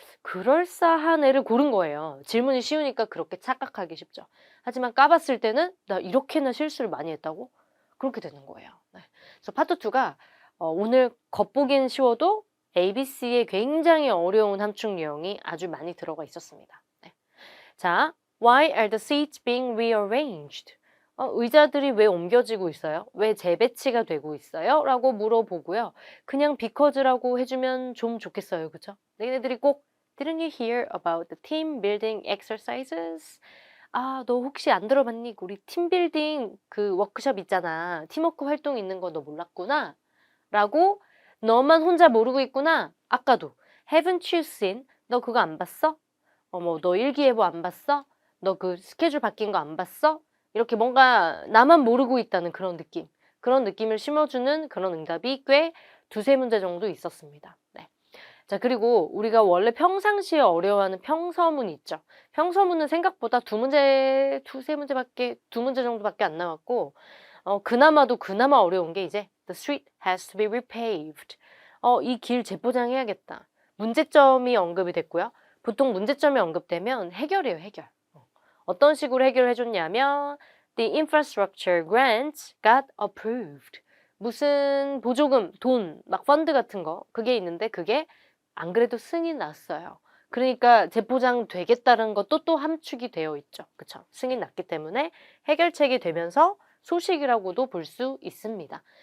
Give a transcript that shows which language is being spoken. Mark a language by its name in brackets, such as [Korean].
[Korean] 그럴싸한 애를 고른 거예요. 질문이 쉬우니까 그렇게 착각하기 쉽죠. 하지만 까봤을 때는 나 이렇게나 실수를 많이 했다고? 그렇게 되는 거예요. 네. 그래서 파트 2가 오늘 겉보기엔 쉬워도 ABC의 굉장히 어려운 함축 유형이 아주 많이 들어가 있었습니다. 네. [English] 자, Why are the seats being rearranged? [Korean] 의자들이 왜 옮겨지고 있어요? 왜 재배치가 되고 있어요? 라고 물어보고요. 그냥 because라고 해주면 좀 좋겠어요. 그쵸? 얘네들이 꼭 [English] Didn't you hear about the team building exercises? [Korean] 아, 너 혹시 안 들어봤니? 우리 팀빌딩 그 워크숍 있잖아. 팀워크 활동 있는 거 너 몰랐구나? 라고 너만 혼자 모르고 있구나. 아까도 [English] Haven't you seen? [Korean] 너 그거 안 봤어? 너 일기예보 안 봤어? 너 그 스케줄 바뀐 거 안 봤어? 이렇게 뭔가 나만 모르고 있다는 그런 느낌. 그런 느낌을 심어주는 그런 응답이 꽤 두세 문제 정도 있었습니다. 네. 자, 그리고 우리가 원래 평상시에 어려워하는 평서문 있죠. 평서문은 생각보다 두 문제 정도밖에 안 나왔고, 그나마 어려운 게 이제 [English] The street has to be repaved. [Korean] 이 길 재포장해야겠다. 문제점이 언급이 됐고요. 보통 문제점이 언급되면 해결이에요, 해결. 어떤 식으로 해결해 줬냐면 [English] The infrastructure grants got approved. [Korean] 무슨 보조금, 돈, 막 펀드 같은 거 그게 있는데 그게 안 그래도 승인 났어요. 그러니까 재포장 되겠다는 것도 또 함축이 되어 있죠. 그쵸? 승인 났기 때문에 해결책이 되면서 소식이라고도 볼 수 있습니다.